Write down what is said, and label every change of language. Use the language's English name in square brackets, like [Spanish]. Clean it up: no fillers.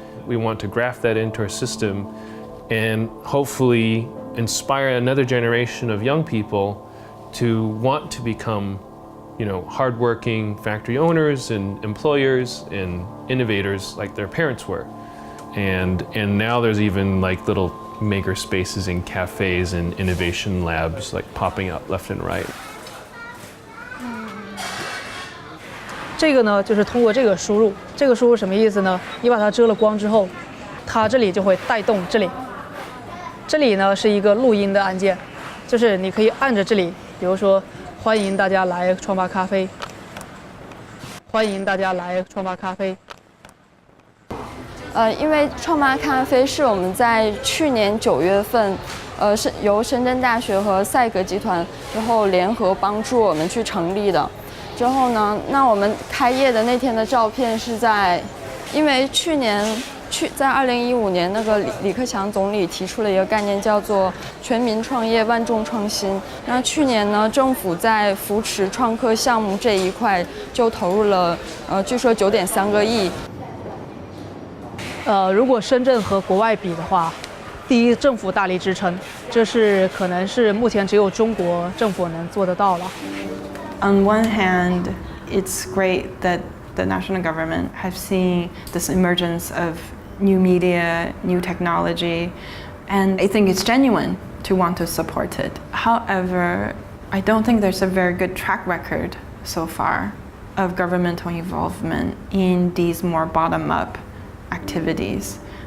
[English] We want to graft that into our system and hopefully inspire another generation of young people to want to become hardworking factory owners and employers and innovators like their parents were. And now there's even little maker spaces in cafes and innovation labs popping up left and right. [Chinese] 这个呢，就是通过这个输入，这个输入什么意思呢？你把它遮了光之后，它这里就会带动这里，这里呢是一个录音的按键，就是你可以按着这里，比如说欢迎大家来创发咖啡，欢迎大家来创发咖啡。因为创发咖啡是我们在去年9月份，是由深圳大学和赛格集团之后联合帮助我们去成立的。之后呢，那我们开业的那天的照片是在，因为在2015年那个李克强总理提出了一个概念，叫做全民创业万众创新。那去年呢，政府在扶持创客项目这一块就投入了据说9.3个亿。如果深圳和国外比的话，第一，政府大力支撑，这是可能是目前只有中国政府能做得到了。 [English] On one hand, it's great that the national government have seen this emergence of new media, new technology, and I think it's genuine to want to support it. However, I don't think there's a very good track record so far of governmental involvement in these more bottom-up activities.